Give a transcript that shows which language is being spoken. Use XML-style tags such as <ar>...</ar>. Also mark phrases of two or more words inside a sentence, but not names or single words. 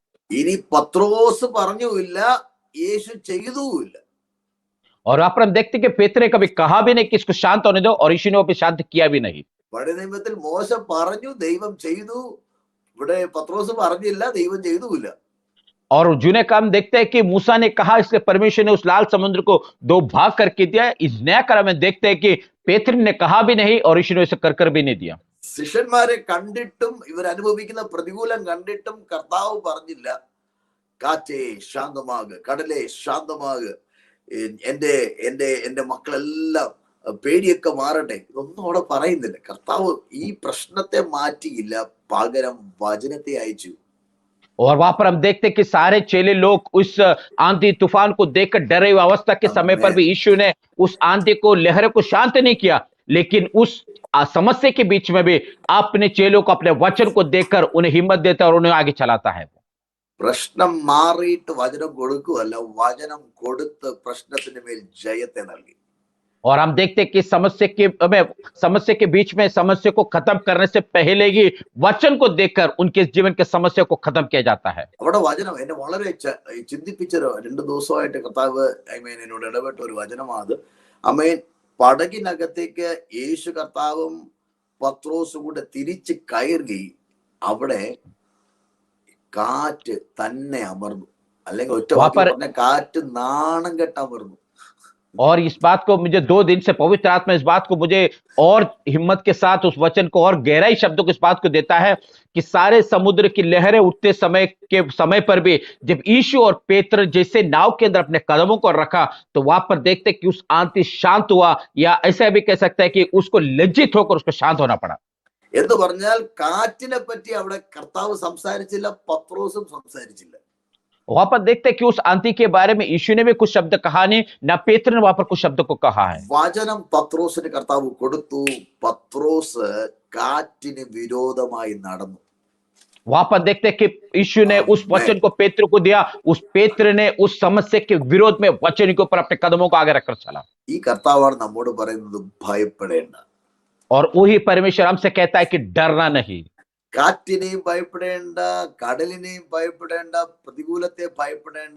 <ml>ഇനി പത്രോസ് പറഞ്ഞുമില്ല, യേശു ചെയ്തുമില്ല.</ml> <hi>और वहां पर हम देखते हैं कि पेत्र ने कभी कहा भी नहीं कि इसको शांत होने दो, और यीशु ने वो शांत किया भी नहीं।</hi> <ml>പഴയ നിയമത്തിൽ മോശ പറഞ്ഞു, ദൈവം ചെയ്തു. ഇവിടെ പത്രോസ് പറഞ്ഞില്ല, ദൈവം ചെയ്തുമില്ല.</ml> <hi>और जूने काम देखते हैं कि मूसा ने कहा, इसलिए परमेश्वर ने उस लाल समुद्र को दो भाग करके दिया। इस नया क्रम में देखते हैं कि पेत्र ने कहा भी नहीं और यीशु ने इसे कर भी नहीं दिया।</hi> <ml>ശിഷ്യന്മാരെ കണ്ടിട്ടും ഇവർ അനുഭവിക്കുന്ന പ്രതികൂലം കണ്ടിട്ടും കർത്താവ് പറഞ്ഞില്ല, കാറ്റേ ശാന്തമാക്, കടലേ ശാന്തമാക്, എന്റെ എന്റെ എന്റെ മക്കളെല്ലാം പേടിയൊക്കെ മാറട്ടെ, ഇതൊന്നും അവിടെ പറയുന്നില്ല. കർത്താവ് ഈ പ്രശ്നത്തെ മാറ്റിയില്ല, പകരം വചനത്തെ അയച്ചു.</ml> <hi>और वहां पर हम देखते हैं कि सारे चेले लोग उस आंधी तूफान को देखकर डरे हुए अवस्था के समय पर भी यीशु ने उस आंधी को, लहरों को शांत नहीं किया, लेकिन उस समस्या के बीच में भी अपने चेलों को अपने वचन को देखकर उन्हें हिम्मत देता है और उन्हें आगे चलाता है।</hi> <ml>പ്രശ്നം മാറിയിട്ട് വചനം കൊടുക്കുകയല്ല, വചനം കൊടുത്ത് പ്രശ്നത്തിന് മേൽ ജയത്തെ നൽകി.</ml> <hi>और हम देखते हैं कि समस्या के बीच में समस्या को खत्म करने से पहले ही वचन को देखकर उनके जीवन के समस्या को खत्म किया जाता है।</hi> <ml>അവിടെ വചനം എന്നെ വളരെ ചിന്തിപ്പിച്ച 2 ദിവസമായിട്ട് കർത്താവ് എന്നോട് ഇടപെട്ട ഒരു വചനമാണ്. പടകിനകത്തേക്ക് യേശു കർത്താവും പത്രോസും കൂടെ തിരിച്ച് കയറി, അവിടെ കാറ്റ് തന്നെ അമർന്നു. അല്ലെങ്കിൽ ഒറ്റ വാക്കിൽ പറഞ്ഞ കാറ്റ് നാണം കെട്ട് അമർന്നു.</ml> <hi>और इस बात को मुझे 2 दिन से पवित्र आत्मा इस बात को मुझे और हिम्मत के साथ उस वचन को और गहराई शब्दों को इस बात को देता है कि सारे समुद्र की लहरें उठते समय पर भी जब यीशु और पेत्र जैसे नाव के अंदर अपने कदमों को रखा, तो वहां पर देखते कि उस आंधी शांत हुआ, या ऐसा भी कह सकता है कि उसको लज्जित होकर उसको शांत होना पड़ा।</hi> <ml>എന്ന് പറഞ്ഞാൽ കാറ്റിനെ പറ്റി അവിടെ കർത്താവ് സംസാരിച്ചില്ല, പത്രോസും സംസാരിച്ചില്ല.</ml> <hi>वहां पर देखते हैं कि उस आंधी के बारे में यीशु ने भी कुछ शब्द कहा नहीं, ना पेत्र ने वहां पर कुछ शब्द को कहा है।</hi> <ml>വചനം പത്രോസിന് കർത്താവ് കൊടുത്തു. പത്രോസ് കാറ്റിന് വിരോധമായി നടന്നു.</ml> <hi>वहां पर देखते हैं कि यीशु ने उस वचन को पेत्र को दिया, उस पेत्र ने उस समस्या के विरोध में वचन के ऊपर अपने कदमों को आगे रखकर चला।</hi> <ml>ഈ കർത്താവാണ് നമ്മോട് പറയുന്നത്, ഭയപ്പെടേണ്ട.</ml> <hi>और वही परमेश्वर हमसे कहता है कि डरना नहीं।</hi> <ml>കാറ്റിനെയും ഭയപ്പെടേണ്ട, കടലിനെയും ഭയപ്പെടേണ്ട, പ്രതികൂലത്തെ ഭയപ്പെടേണ്ട.</ml>